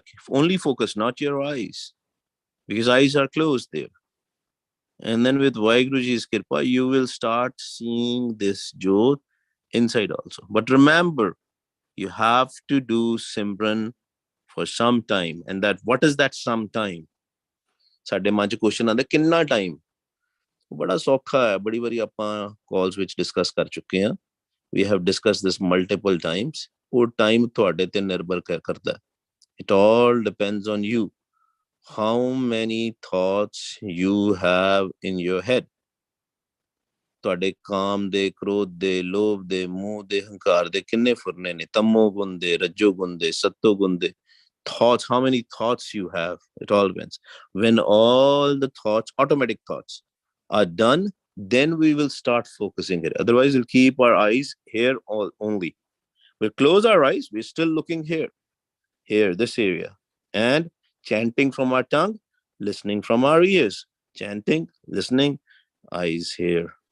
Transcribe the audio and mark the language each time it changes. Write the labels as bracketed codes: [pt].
[en] Only focus, not your eyes, because eyes are closed there. And then with Vaheguruji's Kirpa, you will start seeing this Jyot inside also. But remember, you have to do Simran for some time. And that, what is that some time? [pa] ਸਾਡੇ ਮਨ ਚ question ਆਉਂਦਾ ਕਿੰਨਾ time ਬੜਾ ਸੌਖਾ ਹੈ ਬੜੀ ਵਾਰੀ ਆਪਾਂ ਕਾਲਸ ਵਿੱਚ ਡਿਸਕਸ ਕਰ ਚੁੱਕੇ ਹਾਂ [en] we have discussed this multiple times [pa] ਉਹ ਟਾਈਮ ਤੁਹਾਡੇ ਤੇ ਨਿਰਭਰ ਕਰਦਾ [en] it all depends on you how many thoughts you have in your head [pa] ਤੁਹਾਡੇ ਕਾਮ ਦੇ ਕ੍ਰੋਧ ਦੇ ਲੋਭ ਦੇ ਮੋਹ ਦੇ ਹੰਕਾਰ ਦੇ ਕਿੰਨੇ ਫੁਰਨੇ ਨੇ ਤਮੋ ਗੁਣ ਦੇ ਰੱਜੋ ਗੁਣ ਦੇ ਸਤੋ ਗੁਣ ਦੇ [en] thoughts, how many thoughts you have, it all depends. When all the thoughts, automatic thoughts, are done, then we will start focusing it. Otherwise, we'll keep our eyes here all only. We'll close our eyes, we're still looking here, this area, and chanting from our tongue, listening from our ears, chanting, listening, eyes here.